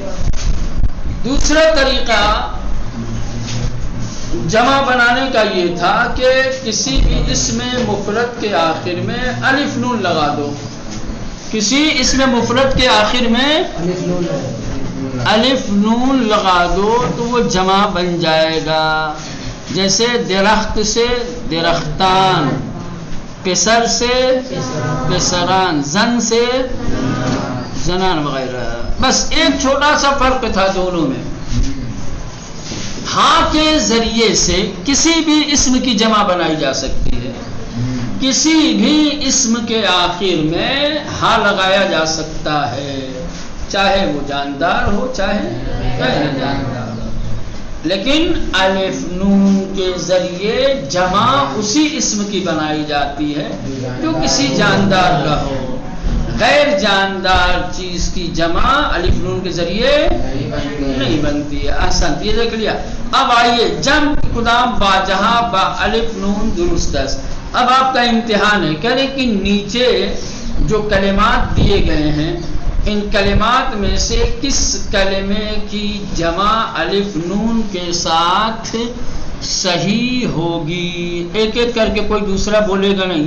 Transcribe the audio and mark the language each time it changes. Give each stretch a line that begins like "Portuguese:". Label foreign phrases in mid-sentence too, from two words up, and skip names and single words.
Urdu: دوسرا طریقہ جمع بنانے کا یہ تھا کہ کسی بھی اسم مفرد کے آخر میں الف نون لگا دو. کسی اسم مفرد کے آخر میں الف نون لگا دو تو وہ جمع بن جائے گا. جیسے درخت سے درختان، پسر سے پسران، زن سے زنان وغیرہ. بس ایک چھوٹا سا فرق تھا دونوں میں. ہاں کے ذریعے سے کسی بھی اسم کی جمع بنائی جا سکتی ہے. کسی بھی اسم کے آخر میں ہاں لگایا جا سکتا ہے، چاہے وہ جاندار ہو چاہے غیر جاندار ہو. لیکن الف نون کے ذریعے جمع اسی اسم کی بنائی جاتی ہے جو کسی جاندار کا ہو. غیر جاندار چیز کی جمع الف نون کے ذریعے نہیں بنتی ہے. احسن، یہ دیکھ لیا. اب آئیے
Persian: جمع کدام با جہاں با الف نون درست است.
Urdu: اب آپ کا امتحان ہے. کہہ رہے کہ نیچے جو کلمات دیے گئے ہیں ان کلمات میں سے کس کلمے کی جمع الف نون کے ساتھ صحیح ہوگی؟ ایک ایک کر کے کوئی دوسرا بولے گا نہیں.